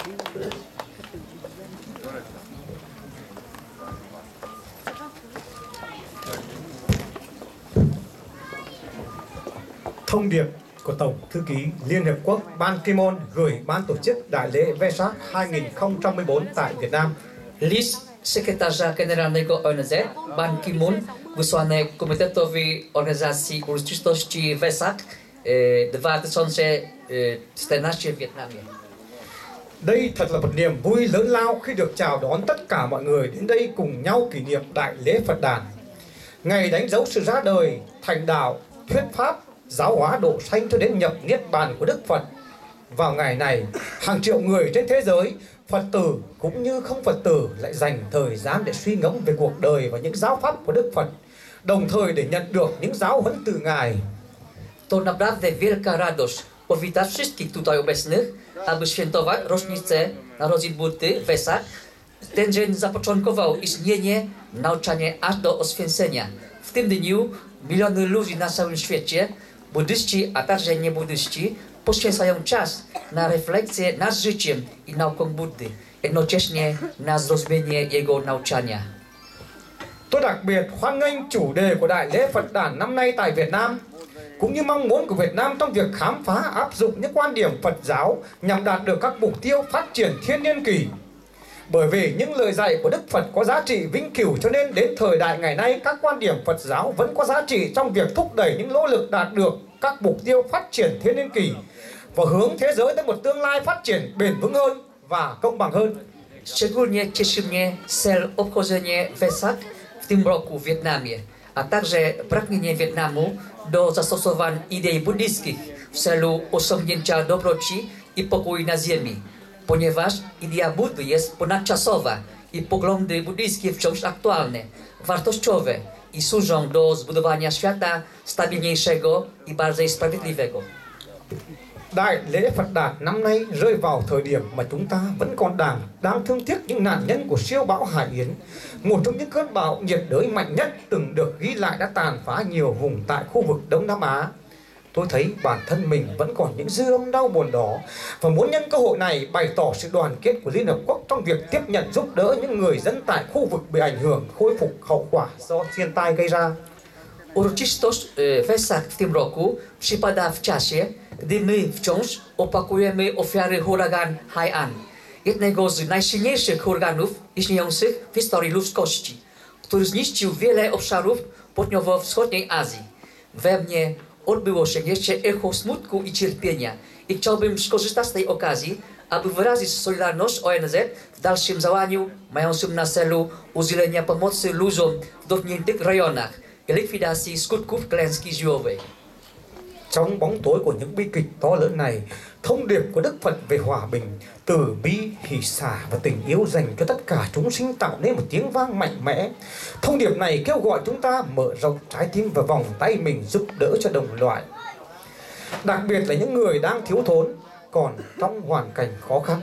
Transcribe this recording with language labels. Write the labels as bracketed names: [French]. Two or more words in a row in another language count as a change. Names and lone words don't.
[Vietnamese] Thông điệp của Tổng Thư ký Liên Hiệp Quốc Ban Ki-moon gửi Ban tổ chức Đại lễ Vesak 2014 tại Việt Nam. [Polish] List sekretarza generalnego ONZ Ban Ki-moon wysłany Komitetowi Organizacji Uroczystości Vesak 2014 w Wietnamie. [Vietnamese] Đây thật là một niềm vui lớn lao khi được chào đón tất cả mọi người đến đây cùng nhau kỷ niệm Đại lễ Phật đản, ngày đánh dấu sự ra đời, thành đạo, thuyết pháp, giáo hóa độ sanh cho đến nhập niết bàn của Đức Phật. Vào ngày này, hàng triệu người trên thế giới, Phật tử cũng như không Phật tử lại dành thời gian để suy ngẫm về cuộc đời và những giáo pháp của Đức Phật, đồng thời để nhận được những giáo huấn từ Ngài. [Polish] To naprawdę wielka radość powitać wszystkich tutaj obecnych, aby świętować rocznicę narodzin Buddy, Vesak. Ten dzień zapoczątkował istnienie, nauczanie aż do oswięcenia. W tym dniu miliony ludzi na całym świecie, buddyści, a także niebuddyści, poświęcają czas na refleksję nad życiem i nauką Buddy, jednocześnie na zrozumienie jego nauczania. [Vietnamese] Tôi đặc biệt hoan nghênh chủ đề của Đại lễ Phật đản năm nay tại Việt Nam, cũng như mong muốn của Việt Nam trong việc khám phá áp dụng những quan điểm Phật giáo nhằm đạt được các mục tiêu phát triển thiên niên kỷ. Bởi vì những lời dạy của Đức Phật có giá trị vĩnh cửu, cho nên đến thời đại ngày nay các quan điểm Phật giáo vẫn có giá trị trong việc thúc đẩy những nỗ lực đạt được các mục tiêu phát triển thiên niên kỷ và hướng thế giới tới một tương lai phát triển bền vững hơn và công bằng hơn. [Polish] Szczególnie cieszy mnie cel obchodzenia Vesak w tym roku w Wietnamie, a także pragnienie Wietnamu do zastosowań idei buddyjskich w celu osiągnięcia dobroci i pokoju na ziemi, ponieważ idea Buddy jest ponadczasowa i poglądy buddyjskie wciąż aktualne, wartościowe i służą do zbudowania świata stabilniejszego i bardziej sprawiedliwego. [Vietnamese] Đại lễ Phật đản năm nay rơi vào thời điểm mà chúng ta vẫn còn đang thương tiếc những nạn nhân của siêu bão Hải Yến, một trong những cơn bão nhiệt đới mạnh nhất từng được ghi lại đã tàn phá nhiều vùng tại khu vực Đông Nam Á. Tôi thấy bản thân mình vẫn còn những dư âm đau buồn đó và muốn nhân cơ hội này bày tỏ sự đoàn kết của Liên Hợp Quốc trong việc tiếp nhận giúp đỡ những người dân tại khu vực bị ảnh hưởng khôi phục hậu quả do thiên tai gây ra. [Polish] Uroczystość Vesak w tym roku przypada w czasie, gdy my wciąż opakujemy ofiary huragan Haiyan, jednego z najsilniejszych huraganów istniejących w historii ludzkości, który zniszczył wiele obszarów południowo-wschodniej Azji. We mnie odbyło się jeszcze echo smutku i cierpienia i chciałbym skorzystać z tej okazji, aby wyrazić solidarność ONZ w dalszym działaniu mającym na celu udzielenia pomocy ludziom w dotkniętych rejonach i likwidacji skutków klęski żywiołowej. [Vietnamese] Trong bóng tối của những bi kịch to lớn này, thông điệp của Đức Phật về hòa bình, từ bi, hỷ xả và tình yêu dành cho tất cả chúng sinh tạo nên một tiếng vang mạnh mẽ. Thông điệp này kêu gọi chúng ta mở rộng trái tim và vòng tay mình giúp đỡ cho đồng loại, đặc biệt là những người đang thiếu thốn, còn trong hoàn cảnh khó khăn.